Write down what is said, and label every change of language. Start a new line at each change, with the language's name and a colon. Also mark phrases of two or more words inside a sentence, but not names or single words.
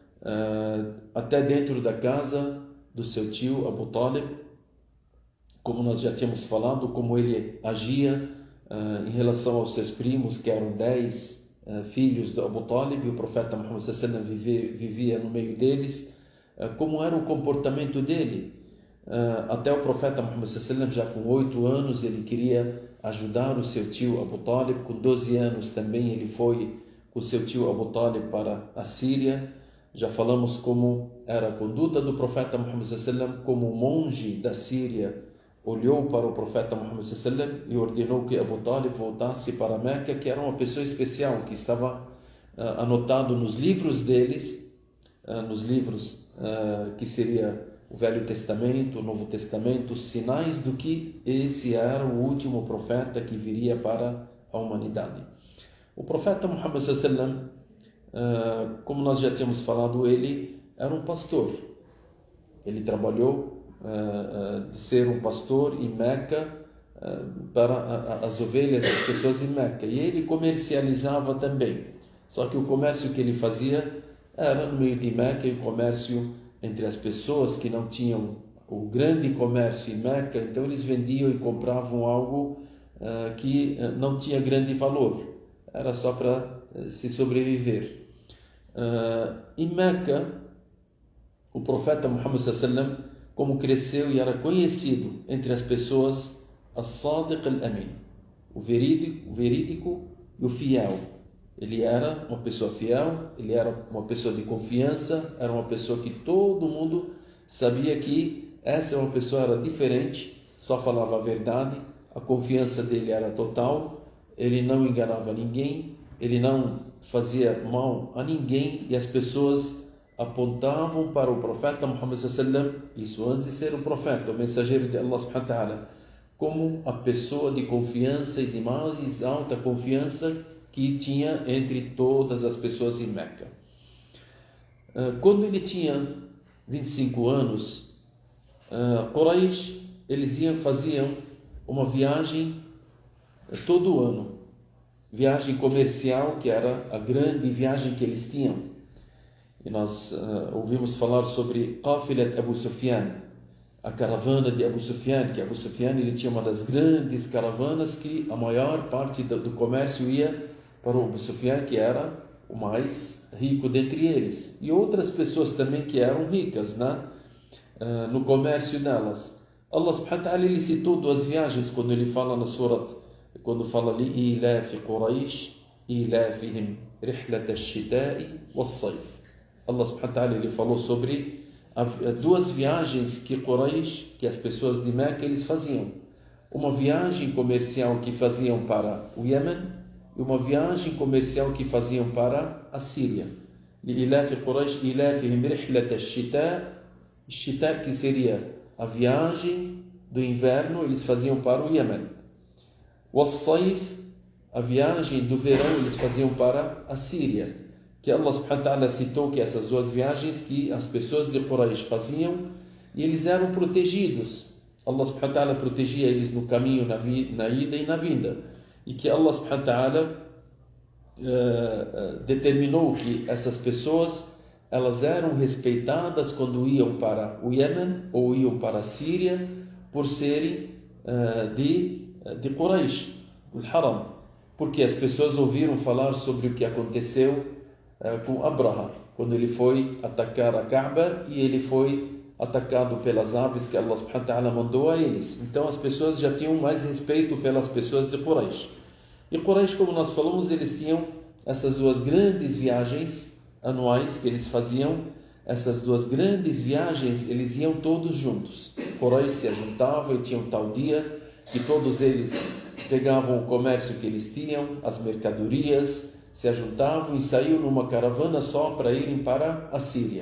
Portuguese: até dentro da casa do seu tio Abu Talib, como nós já tínhamos falado, como ele agia em relação aos seus primos, que eram 10 filhos do Abu Talib, e o profeta Muhammad
Arabic: صلى الله عليه وسلم
Portuguese: vivia no meio deles, como era o comportamento dele. Até o profeta Muhammad
Arabic: صلى الله عليه وسلم,
Portuguese: já com 8 anos, ele queria ajudar o seu tio Abu Talib. Com 12 anos também ele foi com seu tio Abu Talib para a Síria. Já falamos como era a conduta do profeta Muhammad
Arabic: صلى الله عليه وسلم,
Portuguese: como o monge da Síria olhou para o profeta Muhammad
Arabic: صلى الله عليه وسلم
Portuguese: e ordenou que Abu Talib voltasse para Meca, que era uma pessoa especial, que estava anotado nos livros deles, nos livros que seria o Velho Testamento, o Novo Testamento, sinais do que esse era o último profeta que viria para a humanidade. O profeta Muhammad
Arabic: صلى الله عليه وسلم,
Portuguese: como nós já tínhamos falado, ele era um pastor. Ele trabalhou de ser um pastor em Meca para as ovelhas das pessoas em Meca, e ele comercializava também. Só que o comércio que ele fazia era no meio de Meca, e o comércio entre as pessoas que não tinham o grande comércio em Meca, então eles vendiam e compravam algo que não tinha grande valor, era só para se sobreviver. Em Meca, o profeta Muhammad
Arabic: صلى الله عليه وسلم,
Portuguese: como cresceu e era conhecido entre as pessoas,
Arabic: الصادق الأمين,
Portuguese: o verídico e o fiel. Ele era uma pessoa fiel, ele era uma pessoa de confiança, era uma pessoa que todo mundo sabia que essa é uma pessoa era diferente, só falava a verdade, a confiança dele era total, ele não enganava ninguém, ele não fazia mal a ninguém, e as pessoas apontavam para o profeta Muhammad
Arabic: صلى الله عليه وسلم,
Portuguese: isso antes de ser o profeta, o mensageiro de Allah
Arabic: سبحانه وتعالى,
Portuguese: como a pessoa de confiança e de mais alta confiança que tinha entre todas as pessoas em Meca. Quando ele tinha 25 anos, Quraysh, eles faziam uma viagem todo ano, viagem comercial, que era a grande viagem que eles tinham. E nós ouvimos falar sobre
Arabic: قافلة أبي سفيان,
Portuguese: a caravana de Abu Sufyan, que Abu Sufyan ele tinha uma das grandes caravanas que a maior parte do comércio ia para o Abu Sufyan, que era o mais rico dentre eles, e outras pessoas também que eram ricas, né? No comércio delas. Allah
Arabic: سبحانه وتعالى
Portuguese: ele citou 2 viagens quando ele fala na surat, quando fala ali
Arabic: لإيلاف قريش إيلافهم رحلة الشتاء والصيف.
Portuguese: Allah
Arabic: سبحانه وتعالى
Portuguese: ele falou sobre 2 viagens que Quraysh, que as pessoas de Meca eles faziam. Uma viagem comercial que faziam para o Iêmen e uma viagem comercial que faziam para a Síria.
Arabic: لإيلاف قريش إيلافهم رحلة الشتاء,
Portuguese: que seria a viagem do inverno, eles faziam para o Iêmen. Was-sayf, a viagem do verão, eles faziam para a Síria. que Allah
Arabic: سبحانه وتعالى
Portuguese: citou que essas duas viagens que as pessoas de Quraysh faziam e eles eram protegidos. Allah
Arabic: سبحانه وتعالى
Portuguese: protegia eles no caminho, na ida e na vinda. E que Allah
Arabic: سبحانه وتعالى
Portuguese: determinou que essas pessoas elas eram respeitadas quando iam para o Iêmen ou iam para a Síria por serem de Quraysh, do Haram. Porque as pessoas ouviram falar sobre o que aconteceu com Abraha, quando ele foi atacar a Kaaba e ele foi atacado pelas aves que Allah
Arabic: سبحانه وتعالى
Portuguese: mandou a eles. Então as pessoas já tinham mais respeito pelas pessoas de Quraysh. E Quraysh, como nós falamos, eles tinham essas duas grandes viagens anuais que eles faziam. Essas duas grandes viagens, eles iam todos juntos. Quraysh se juntava e tinha um tal dia que todos eles pegavam o comércio que eles tinham, as mercadorias, se ajuntavam e saíam numa caravana só para irem para a Síria.